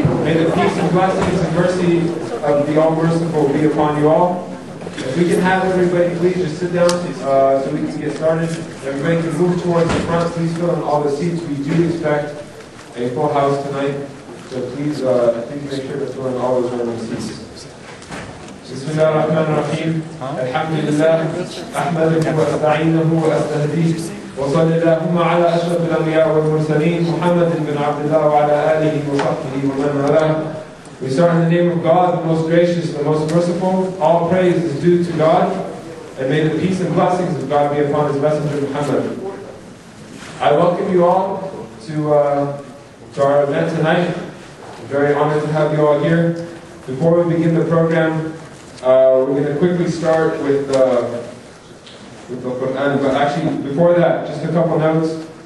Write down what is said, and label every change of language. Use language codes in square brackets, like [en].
[en] May the peace and blessings and mercy of the All-Merciful be upon you all. If we can have everybody please just sit down so we can get started. Everybody can move towards the front. Please fill in all the seats. We do expect a full house tonight. So please make sure to fill in all those rows seats. [ar] بسم الله الرحمن الرحيم الحمد لله أحمده وأستعينه وأستهديه وصلى اللهم على أشرف الأنبياء والمرسلين محمد بن عبد الله وعلى آله وصحبه ومن والاه. [en] We start in the name of God, the most gracious, the most merciful. All praise is due to God, and may the peace and blessings of God be upon His messenger Muhammad. I welcome you all to our event tonight. I'm very honored to have you all here. Before we begin the program, we're going to quickly start with the Quran, but actually before that, just a couple notes.